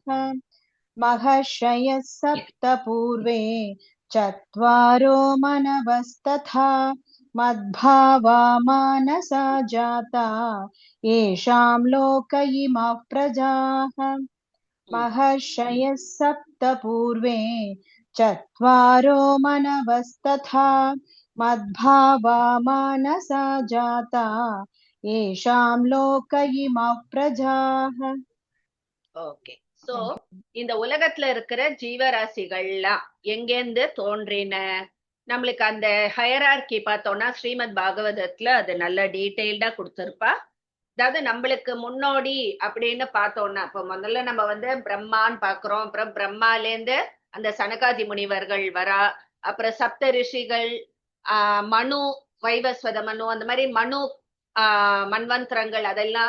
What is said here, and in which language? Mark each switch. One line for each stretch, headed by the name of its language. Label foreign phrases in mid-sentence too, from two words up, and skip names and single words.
Sanskrit: महर्षयः सप्त पूर्वे चत्वारो मनवस्तथा मद्भावा मानसा जाता येषां लोक इमाः प्रजाः. महर्षयः सप्त पूर्वे चत्वारो मनवस्तथा मद्भावा मानसा जाता येषां लोक इमाः प्रजाः.
Tamil: ஓகே. சோ இந்த உலகத்துல இருக்கிற ஜீவராசிகள்லாம் எங்கேருந்து தோன்றின, நம்மளுக்கு அந்த ஹயரார்கி பார்த்தோம்னா ஸ்ரீமத் பாகவதத்துல அது நல்ல டீடைல்டா கொடுத்திருப்பா. அதாவது நம்மளுக்கு முன்னோடி அப்படின்னு பார்த்தோம்னா, இப்ப முதல்ல நம்ம பிரம்மான்னு பாக்குறோம், அப்புறம் பிரம்மாலேருந்து அந்த சனகாதி முனிவர்கள் வரா, அப்புறம் சப்த ரிஷிகள், மனு, வைவஸ்வத மனு, அந்த மாதிரி மனு மன்வந்திரங்கள், அதெல்லாம்.